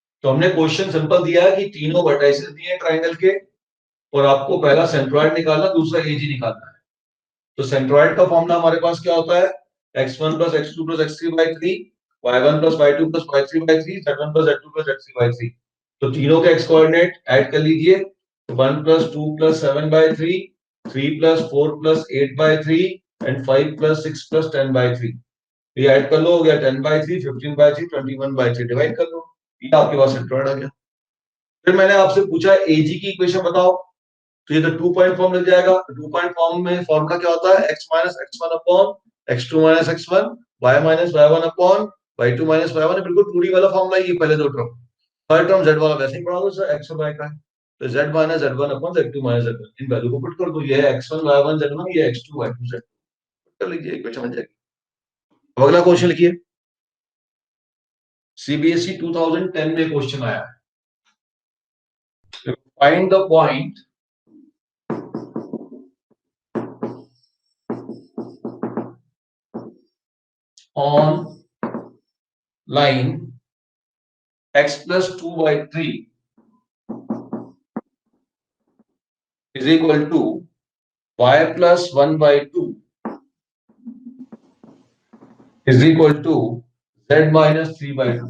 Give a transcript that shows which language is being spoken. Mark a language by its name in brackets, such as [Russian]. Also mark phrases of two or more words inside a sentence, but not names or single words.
[Hindi] तो हमने क्वेश्चन सिंपल दिया है कि तीनों वर्टाइसेस दिए हैं ट्राइंगल के और आपको पहला सेंट्रॉइड निकालना, दूसरा एजी निकालना है। तो सेंट्रॉइड का फॉर्मूला हमारे पास क्या होता है? [English] x1 plus x2 plus x3 by 3, y1 plus y2 plus y3 by 3, z1 plus z2 plus z3 by 3। [Hindi] तो तीनों के x कोऑर्डिनेट ऐड कर लीजिए। [English] 1 plus 2 plus 7 by 3, 3 plus 4 plus 8 by 3 and 5 plus 6 plus 10 by 3। [Hindi] ये ऐड कर लो, हो गया 10 by 3, 15 by 3, 21 by 3। डिवाइड कर लो, ये आपके पास सेंट्रॉइड आ गया। फिर मैंने आपसे पूछा एजी की इक्वेशन बताओ, तो ये तो 2 [English] point form [Hindi] लग जाएगा। 2 [English] point form [Hindi] में फॉर्मूला क्या होता है? [English] x minus x1 upon x2 minus x1, y minus y1 upon y2 minus y1। [Hindi] बिल्कुल 2D वाला फॉर्मूला है ये, पहले दो टर्म। थर्ड टर्म z वाला वैसे ही पढ़ा दो सर, x और y का है, तो [English] z minus z1 upon z2 minus z1। [Hindi] इन वैल्यू को पुट कर दो, ये है x1 y1 z1, ये x2 y2 z2। कर लीजिए, इक्वेशन बन जाएगी। अब अगला क्वेश्चन लिखिए। सीबीएसई 2010 में क्वेश्चन आया है, [English] find the point on line x plus 2 by 3 is equal to y plus 1 by 2 is equal to z minus 3 by 2.